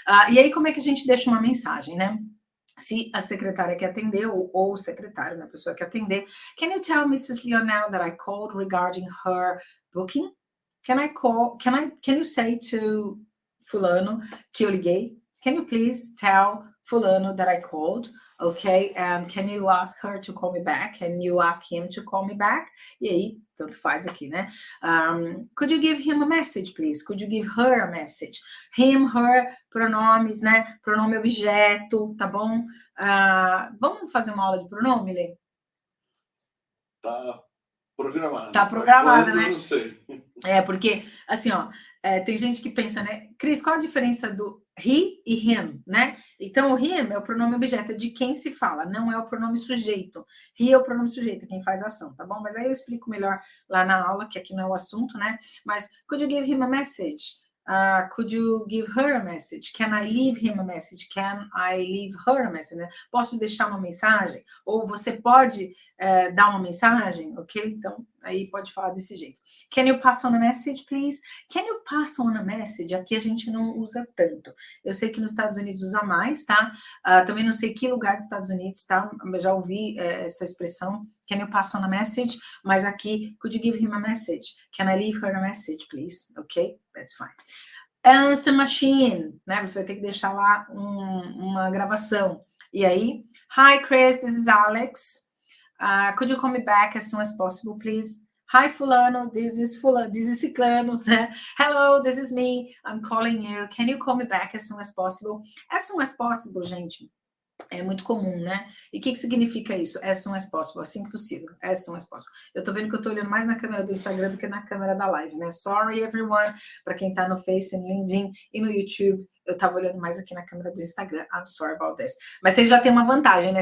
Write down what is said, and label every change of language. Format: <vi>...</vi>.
<pt>E aí, como é que a gente deixa uma mensagem, né? Se a secretária quer atender, ou o secretário, né? A pessoa quer atender.</pt> <en>Can you tell Mrs. Lionel that I called regarding her booking? Can you say to fulano</en> <pt>que eu liguei?</pt> <en>Can you please tell fulano that I called? Ok, and can you ask her to call me back? Can you ask him to call me back?</en> <pt>E aí, tanto faz aqui, né?</pt> <en>Could you give him a message, please? Could you give her a message?</en> <pt>Him, her, pronomes, né? Pronome objeto, tá bom? Vamos fazer uma aula de pronome, Lê? Tá programada. Tá programada, né? Eu não sei. Porque, assim, ó, tem gente que pensa, né?</pt> <en>Cris, qual a diferença do he e him,</en> <pt>né? Então, o him é o pronome objeto, é de quem se fala, não é o pronome sujeito. He é o pronome sujeito, quem faz a ação, tá bom? Mas aí eu explico melhor lá na aula, que aqui não é o assunto, né?</pt> <en>Mas, could you give him a message? Could you give her a message? Can I leave him a message? Can I leave her a message?</en> <pt>Né? Posso deixar uma mensagem? Ou você pode dar uma mensagem? Ok? Então, aí pode falar desse jeito.</pt> <en>Can you pass on a message, please? Can you pass on a message?</en> <pt>Aqui a gente não usa tanto. Eu sei que nos Estados Unidos usa mais, tá? Também não sei que lugar dos Estados Unidos, tá? Eu já ouvi essa expressão.</pt> <en>Can you pass on a message?</en> <pt>Mas aqui,</pt> <en>could you give him a message? Can I leave her a message, please? Ok? That's fine. Answer machine, né?</en> <pt>Você vai ter que deixar lá uma gravação. E aí,</pt> <en>hi Chris, this is Alex. Could you call me back as soon as possible, please? Hi, fulano, this is ciclano, né? Hello, this is me, I'm calling you. Can you call me back as soon as possible? As soon as possible,</en> <pt>gente, é muito comum, né? E o que significa isso?</pt> <en>As soon as possible,</en> <pt>assim que possível. As soon as possible. Eu tô vendo que eu tô olhando mais na câmera do Instagram do que na câmera da live, né?</pt> <en>Sorry, everyone,</en> <pt>para quem tá no Face, no LinkedIn e no YouTube. Eu tava olhando mais aqui na câmera do Instagram.</pt> <en>I'm sorry about this.</en> <pt>Mas vocês já têm uma vantagem, né?</pt>